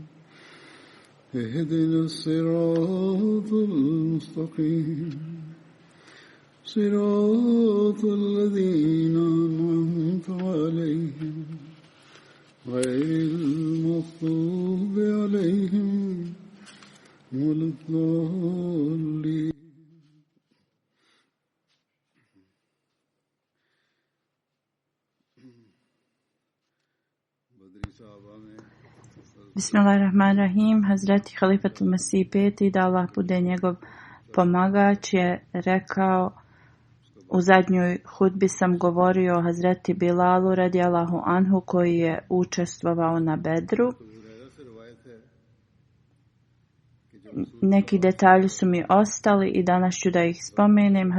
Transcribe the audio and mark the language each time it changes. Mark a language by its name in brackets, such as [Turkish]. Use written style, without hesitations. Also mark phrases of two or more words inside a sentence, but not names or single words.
[Arabic] اهدنا الصراط المستقيم صراط الذين أنعمت عليهم غير المغضوب عليهم ولا الضالين. Bismillahirrahmanirrahim. [Bosnian] Hazreti Halifatul Mesih peti, da Allah bude njegov pomagač, je rekao: u zadnjoj hudbi sam govorio o Hazreti Bilalu [Arabic] رضي الله عنه [Bosnian] koji je učestvovao na Bedru. Neki detalji su mi ostali i danas ću da ih spomenem.